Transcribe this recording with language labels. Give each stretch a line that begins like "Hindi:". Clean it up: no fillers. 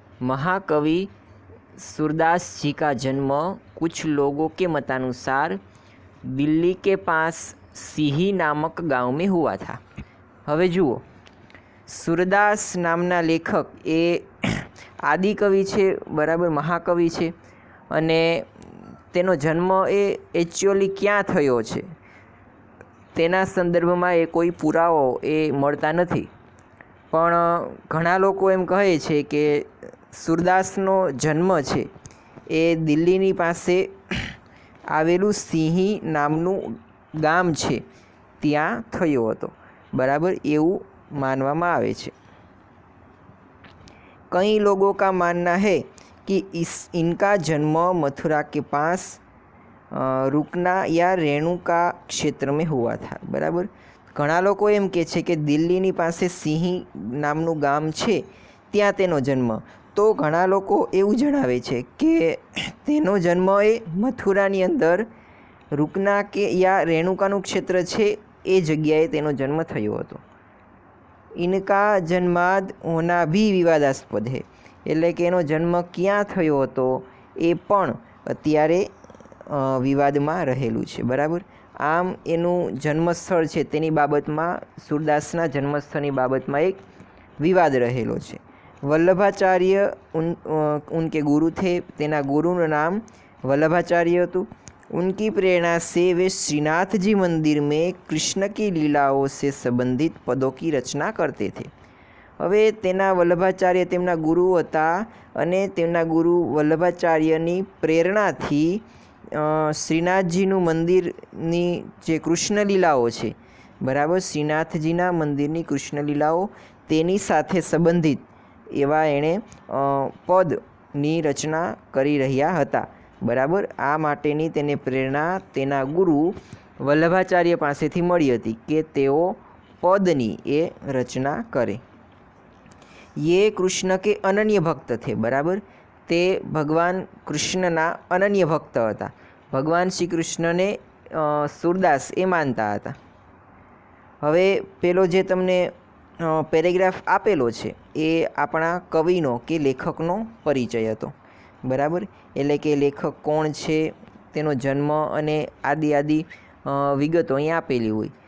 Hindi: महाकवि सूरदास जी का जन्म कुछ लोगों के मतानुसार दिल्ली के पास सीही नामक गांव में हुआ था.
Gujarati: હવે જુઓ, સૂરદાસ નામના લેખક એ આદિકવિ છે, બરાબર, મહાકવિ છે, અને તેનો જન્મ એ એકચ્યુઅલી ક્યાં થયો છે તેના સંદર્ભમાં એ કોઈ પુરાવો એ મળતા નથી. પણ ઘણા લોકો એમ કહે છે કે સૂરદાસનો જન્મ છે એ દિલ્હીની પાસે આવેલું સિંહી નામનું ગામ છે ત્યાં થયો હતો, બરાબર, એવું માનવામાં આવે છે.
Hindi: कई लोगों का मानना है कि इनका जन्म मथुरा के पास रुकना या रेणुका क्षेत्र में हुआ था, बराबर.
Gujarati: ઘણા લોકો એમ કહે છે કે દિલ્હીની પાસે સિંહી નામનું ગામ છે ત્યાં તેનો જન્મ. તો ઘણા લોકો એવું જણાવે છે કે તેનો જન્મ એ મથુરાની અંદર રૂકના કે યા રેણુકાનું ક્ષેત્ર છે એ જગ્યાએ તેનો જન્મ થયો હતો.
Hindi: ઇનકા જન્માદ હોના ભી વિવાદાસ્પદ હે,
Gujarati: એટલે કે એનો જન્મ ક્યાં થયો હતો એ પણ અત્યારે વિવાદમાં રહેલું છે, બરાબર. આમ એનું જન્મસ્થળ છે તેની બાબતમાં, સૂરદાસના જન્મસ્થળની બાબતમાં એક વિવાદ રહેલો છે.
Hindi: વલ્લભાચાર્ય ઉનકે ગુરુ થે,
Gujarati: તેના ગુરુનું નામ વલ્લભાચાર્ય હતું.
Hindi: उनकी प्रेरणा से वे श्रीनाथ जी मंदिर में कृष्ण की लीलाओं से संबंधित पदों की रचना करते थे.
Gujarati: હવે તેના વલ્લભાચાર્ય તેમના ગુરુ હતા, અને તેમના ગુરુ વલ્લભાચાર્યની પ્રેરણાથી શ્રીનાથજીનું મંદિરની જે કૃષ્ણલીલાઓ છે, બરાબર, શ્રીનાથજીના મંદિરની કૃષ્ણલીલાઓ તેની સાથે સંબંધિત એવા એણે પદની રચના કરી રહ્યા હતા, બરાબર. આ માટેની તેને પ્રેરણા તેના ગુરુ વલ્લભાચાર્ય પાસેથી મળી હતી કે તેઓ પદની એ રચના કરે.
Hindi: ये कृष्ण के अनन्य भक्त थे, बराबर.
Gujarati: તે ભગવાન કૃષ્ણના અનન્ય ભક્ત હતા. ભગવાન શ્રી કૃષ્ણને સૂરદાસ એ માનતા હતા. હવે પેલો જે તમને પેરેગ્રાફ આપેલો છે એ આપણા કવિનો કે લેખકનો પરિચય હતો. બરાબર, એટલે કે લેખક કોણ છે, તેનો જન્મ અને આદિ વિગતો અહીં આપેલી હોય.